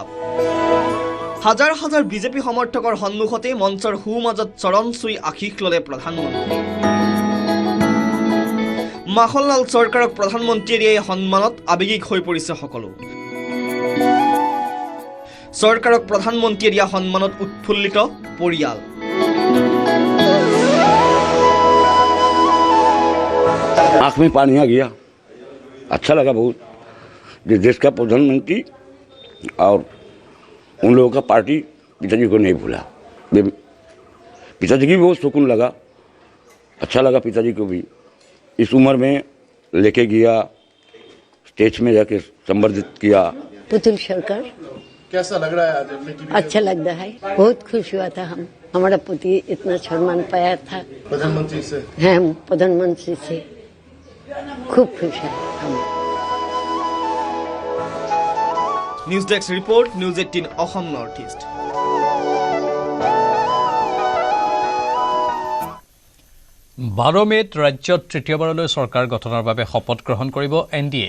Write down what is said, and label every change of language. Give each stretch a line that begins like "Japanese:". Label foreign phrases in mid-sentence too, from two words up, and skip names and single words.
Assamese: হাজাৰ হাজাৰ বিজেপি সমৰ্থকৰ সন্মুখতে মঞ্চৰ সোঁমাজত চৰণ চুই আশীষ ল'লে প্ৰধানমন্ত্ৰী। মাখনলাল চৰকাৰক প্ৰধানমন্ত্ৰীয়ে দিয়া এই সন্মানত আৱেগিক হৈ পৰিছে সকলো। চৰকাৰক প্ৰধানমন্ত্ৰীয়ে দিয়া সন্মানত উৎফুল্লিত পৰিয়াল।
Hindi: आँख में पानी आ गया, अच्छा लगा बहुत। देश का प्रधानमंत्री और उन लोगों का पार्टी पिताजी को नहीं भूला। पिताजी की भी बहुत सुकून लगा, अच्छा लगा पिताजी को भी। इस उम्र में लेके गया, स्टेज में जाके संबर्धित किया। पुतुल सरकार कैसा लग रहा है आज? अच्छा लग रहा है, बहुत खुश हुआ था हम। हमारा पुती इतना सम्मान पाया था प्रधानमंत्री से। हम प्रधानमंत्री से खूब खुश है हम।
English: news desk report,
Assamese: নিউজ 18 অসম নৰ্থ ইষ্ট। 12 মে'ত ৰাজ্যত তৃতীয়বাৰলৈ চৰকাৰ গঠনৰ বাবে শপত গ্ৰহণ কৰিব NDA।